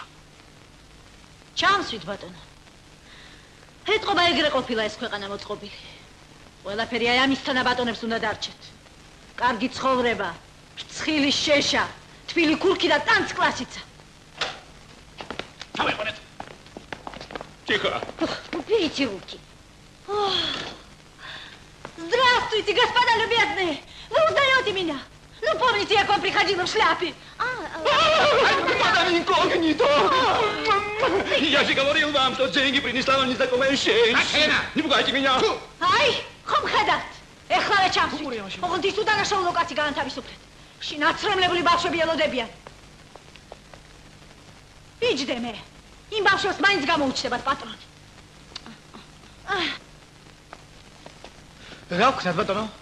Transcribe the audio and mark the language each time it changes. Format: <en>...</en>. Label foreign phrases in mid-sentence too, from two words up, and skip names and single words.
<ka>ჩამსვით ბატონო. ეთყობა ეგრე ყოფილა ეს ქვეყანა მოწყობილი. ყველაფერი აი ამისთანა ბატონებს უნდა დარჩეთ. კარგი ცხოვრება, რცხილი შეშა, თბილი ქურქი და ტანც კლასიცა. დავეყოლეთ.</ka> <ru>Тихо. Уберите руки. Здравствуйте, господа любезные. Вы узнаете меня? Ну, помните, я к вам приходила в шляпе? Мадам инкогнито! Я же говорил вам, что деньги принесла вам незнакомая женщина. Не пугайте меня. Ай,</ru> <ka>ხომ ხედავთ? ეხლა ჩამსვით. ოღონდ ის უდანაშაულო კაცი განთავისუფლეთ. შინაცრემლებული ბავშვები ელოდებიან. იჯდე მე. იმ ბავშვებს მაინც გამოუჩნდებათ პატრონი. რა ვქნათ ბატონო?</ka>